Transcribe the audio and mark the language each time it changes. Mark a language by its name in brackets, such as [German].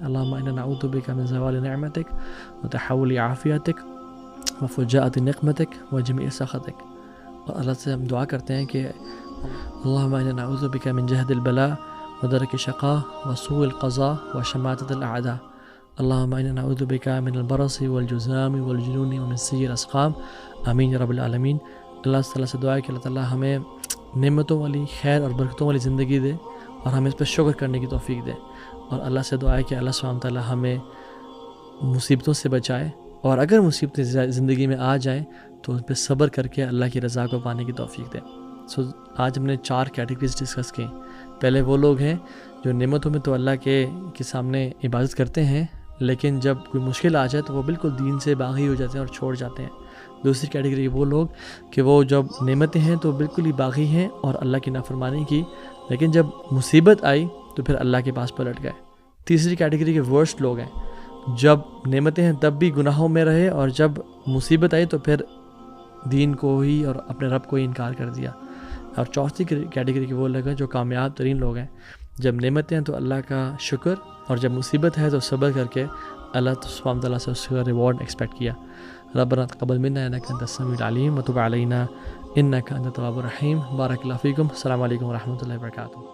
[Arabic] اللہم انا نعوذ بک من زوال نعمتک وتحول عافیتک وفجاءۃ نقمتک وجمیع سخطک. [Urdu] اور اللہ سے ہم دعا کرتے ہیں کہ [Arabic] اللہم انا نعوذ بک من جہد البلاء ودرک الشقاء وسوء القضاء وشماتۃ الاعداء. اللہم انا نعوذ بک من البرص والجذام والجنون ومن سیء الاسقام. آمین یا رب العالمین. [Urdu] اللہ تعالیٰ سے دعا ہے کہ اللہ تعالیٰ ہمیں نعمتوں والی، خیر اور برکتوں والی زندگی دے اور ہمیں اس پہ شکر کرنے کی توفیق دے. اور اللہ سے دعا ہے کہ اللہ سبحانہ تعالیٰ ہمیں مصیبتوں سے بچائے، اور اگر مصیبتیں زندگی میں آ جائیں تو ان پہ صبر کر کے اللہ کی رضا کو پانے کی توفیق دے. سو آج ہم نے 4 کیٹیگریز ڈسکس کی. پہلے وہ لوگ ہیں جو نعمتوں میں تو اللہ کے سامنے عبادت کرتے ہیں، لیکن جب کوئی مشکل آ جائے تو وہ بالکل دین سے باغی ہو جاتے ہیں اور چھوڑ جاتے ہیں. دوسری کیٹیگری وہ لوگ کہ وہ جب نعمتیں ہیں تو بالکل ہی باغی ہیں اور اللہ کی نافرمانی کی، لیکن جب مصیبت آئی تو پھر اللہ کے پاس پلٹ گئے. تیسری کیٹیگری کے ورسٹ لوگ ہیں، جب نعمتیں ہیں تب بھی گناہوں میں رہے اور جب مصیبت آئی تو پھر دین کو ہی اور اپنے رب کو ہی انکار کر دیا. اور چوتھی کیٹیگری کے وہ لوگ ہیں جو کامیاب ترین لوگ ہیں، جب نعمتیں ہیں تو اللہ کا شکر، اور جب مصیبت ہے تو صبر کر کے اللہ سبحانہ وتعالیٰ سے اس کا ریوارڈ ایکسپیکٹ کیا. [Arabic] ربنا تقبل منا انك انت السميع العليم وتب علينا انك انت التواب الرحيم. بارك الله فيكم. السلام عليكم ورحمة الله وبركاته.